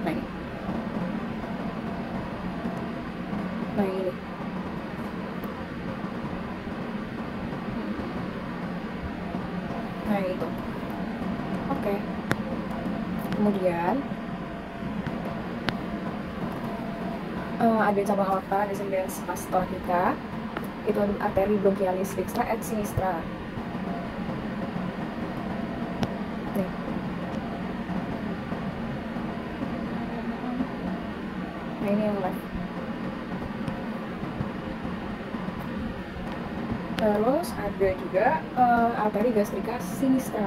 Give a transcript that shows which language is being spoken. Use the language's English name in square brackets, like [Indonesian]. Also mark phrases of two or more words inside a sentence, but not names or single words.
[Indonesian] Nah, ini. Nah, ini. Nah, itu. Oke. Kemudian ada cabang [Latin] aorta descendens pars thoracica. [Indonesian] Itu ada arteri [Latin] bronchialis dextra et sinistra. [Indonesian] Nih. Nah, ini yang left. Terus ada juga arteri [Latin] gastrica sinistra.